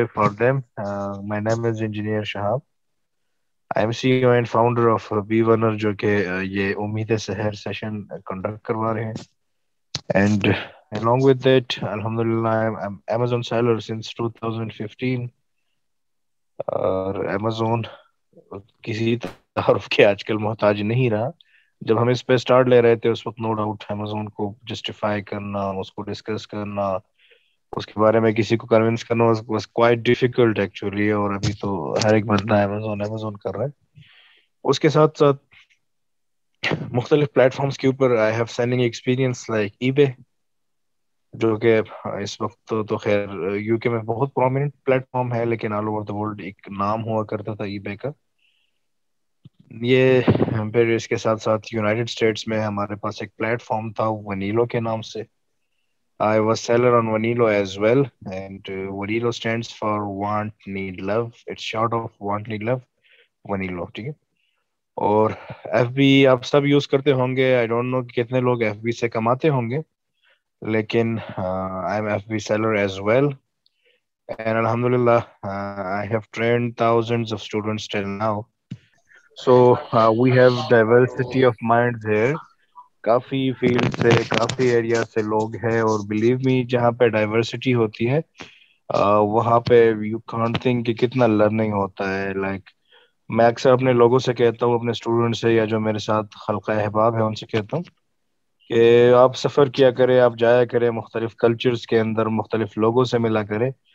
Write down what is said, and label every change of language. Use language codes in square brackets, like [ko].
[en] For them, my name is Engineer Shahab. I am CEO and founder of Be Runner, [ur] جو کہ یہ امید سحر session conduct کروا رہے ہیں. [en] And along with that, Alhamdulillah, I'm Amazon seller since 2015. [ur] اور Amazon کسی تعارف کے آج کل محتاج نہیں رہا. جب ہم اس پہ اسٹارٹ لے رہے تھے اس وقت نو ڈاؤٹ Amazon کو جسٹیفائی کرنا, اس کو ڈسکس کرنا, اس کے بارے میں کسی کو کنونس کرنا [en] was quite difficult actually. [ur] اور ابھی تو ہر ایک بندہ Amazon کر رہا ہے. اس کے ساتھ ساتھ مختلف پلیٹ فارمز کے اوپر [en] I have selling experience like eBay, [ur] جو کہ اس وقت تو خیر یو کے میں بہت پرومیننٹ پلیٹ فارم ہے, لیکن [en] all over the world [ur] ایک نام ہوا کرتا تھا ای بے کا. یہ پھر اس کے ساتھ ساتھ یونائٹڈ اسٹیٹس میں ہمارے پاس ایک پلیٹ فارم تھا ونیلو کے نام سے. [en] I was seller on Vanilo as well, and Vanilo stands for Want Need Love. It's short of Want Need Love, Vanilo. [ur] ٹھیک ہے. اور ایف بی آپ سب یوز کرتے ہوں گے. [en] I don't know [ur] کتنے لوگ ایف بی سے کماتے ہوں گے, لیکن [en] I am F B seller as well. And Alhamdulillah, I have trained thousands of students till now. So we have diversity of minds here. [ur] Coffee field سے, کافی area سے لوگ ہیں, اور [en] believe me [ur] جہاں پہ ڈائیورسٹی ہوتی ہے وہاں پہ [en] you can't think [ur] کہ کتنا لرننگ ہوتا ہے. لائک میں اکثر اپنے لوگوں سے کہتا ہوں, اپنے اسٹوڈنٹ سے یا جو میرے ساتھ خلقہ احباب ہے ان سے کہتا ہوں کہ آپ سفر کیا کریں, آپ جایا کریں مختلف کلچرز کے اندر, مختلف لوگوں سے ملا کریں.